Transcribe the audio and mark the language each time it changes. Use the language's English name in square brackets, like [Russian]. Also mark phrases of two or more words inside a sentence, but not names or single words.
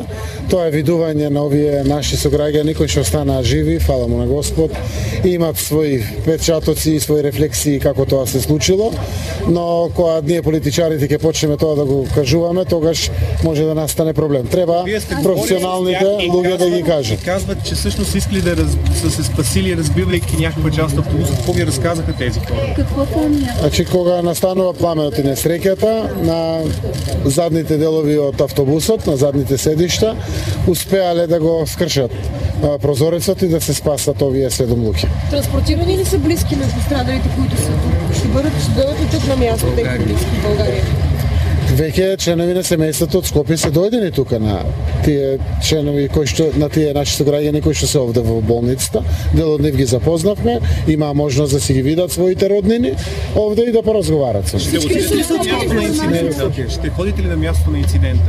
[Macedonian] Тоа е видување на овие наши сограѓани кои што останаа живи, фала му на Господ, и имат своји печатоци и своји рефлексии како тоа се случило, но кога ние политичарите ќе почнеме тоа да го кажуваме, тогаш може да настане проблем. Треба професионалните луѓе да ги кажат. [Bulgarian] Казват, че всъщност искали да са се спасили, разбивайки някаква част от автобуса. Какво ви разказаха тези хора? Какво помня? [Macedonian] Значи, кога настанува пламенот и несреќата, на задните делови од автобусот, на задните седишта, успеале да го скршат прозорецот и да се спасат овие 7 луѓе. [Bulgarian] Транспортирани ли са близки на пострадалите, които са тук? Ще бъдат ли тук на място, техни близки в България? [Macedonian] Веќе членови на семејството од Скопје се дојдени тука на тие членови кои што на тие наши сограѓани кои што се овде во болницата. Дел од нив ги запознавме, имаа можност да си ги видат своите роднини овде и да поразговарат со нив. [Bulgarian] Ще ходите ли на място на инцидента?